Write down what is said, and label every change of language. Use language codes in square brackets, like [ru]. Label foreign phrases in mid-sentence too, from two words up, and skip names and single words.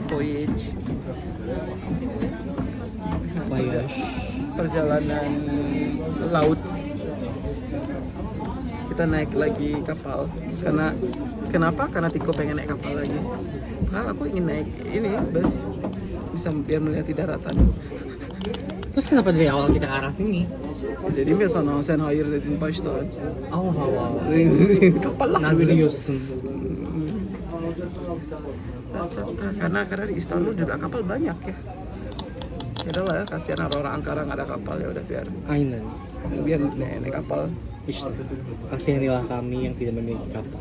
[id] Voyage. Perjalanan laut. Kita naik lagi kapal. Kenapa? Karena Tiko pengen naik kapal lagi. Aku ingin naik ini bus, bisa biar melihat daratan. Terus kenapa dari awal kita ke arah sini? Jadi biasa [tr] sen hayır dedin başta. [id] Allah. Kapal lah. Nazrius. Karena di Istanbul juga kapal banyak ya. Ya udah lah ya, kasihan orang Ankara nggak ada kapal, ya udah biar naik kapal. Kasihanilah kami yang tidak memiliki kapal.